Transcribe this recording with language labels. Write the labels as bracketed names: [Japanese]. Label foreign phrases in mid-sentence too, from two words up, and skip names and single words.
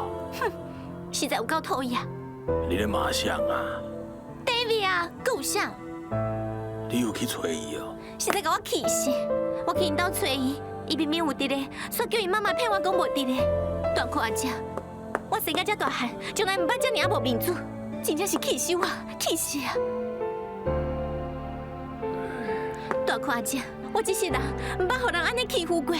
[Min Nan Chinese] 哼，实在有够讨厌。你咧骂谁啊？David 啊，够像。你有去找伊哦？实在甲我气死！我去因兜找伊，伊明明有伫咧，煞叫伊妈妈骗我讲无伫咧。大看阿姐，我生到遮大汉，从来毋捌遮尔无面子，真正是气死我，气死啊！大看阿姐，我一世人毋捌互人安尼欺负过。